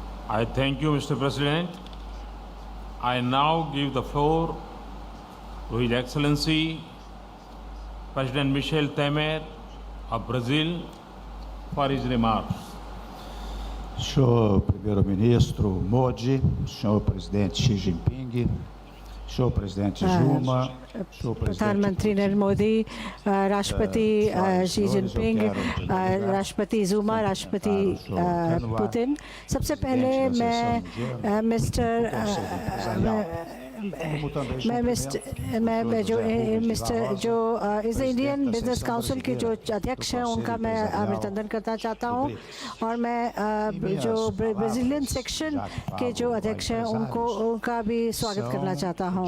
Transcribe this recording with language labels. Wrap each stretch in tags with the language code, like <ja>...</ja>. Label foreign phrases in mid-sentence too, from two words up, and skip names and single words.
<en>I thank you, Mr. President. I now give the floor to His Excellency President Michel Temer of Brazil for his remarks.</en> <pt>Senhor Primeiro-Ministro Modi, senhor Presidente Xi Jinping, senhor Presidente Zuma, senhor</pt> <hi>प्रधानमंत्री नरेंद्र मोदी, राष्ट्रपति शी जिनपिंग, राष्ट्रपति जुमा, राष्ट्रपति पुतिन। सबसे पहले मैं जो इस इंडियन बिजनेस काउंसिल के जो अध्यक्ष हैं उनका मैं अभिनंदन करना चाहता हूं, और मैं जो</hi> <en>Brazilian section</en> <hi>के जो अध्यक्ष हैं उनका भी स्वागत करना चाहता हूं।</hi>